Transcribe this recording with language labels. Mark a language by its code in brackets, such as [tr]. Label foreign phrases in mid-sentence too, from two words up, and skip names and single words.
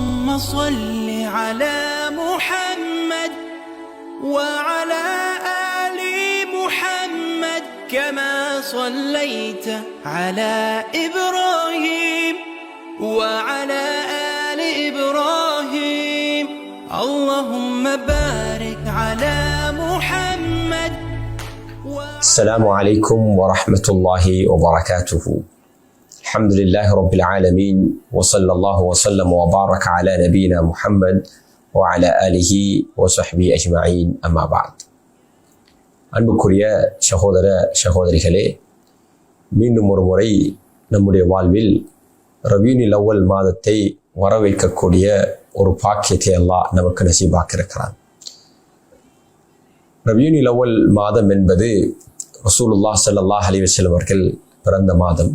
[ar] صل على محمد وعلى آل محمد كما صليت على إبراهيم وعلى آل إبراهيم اللهم بارك على محمد. السلام عليكم ورحمة الله وبركاته. الحمد لله رب العالمين وصلى الله وسلم وبارك على نبينا محمد وعلى آله وصحبه أجمعين أما بعد. [ta] அன்புக்குரிய சகோதர சகோதரிகளே, மீண்டும் ஒரு முறை நம்முடைய வாழ்வில் ரபியுல் அவ்வல் மாதத்தை வரவைக்கக்கூடிய ஒரு பாக்கியத்தை அல்லாஹ் நமக்கு நசீபாக்கியிருக்கிறான். ரபியுல் அவ்வல் மாதம் என்பது [ar] رسول الله صلى الله عليه وسلم [ta] அவர்கள் பிறந்த மாதம்.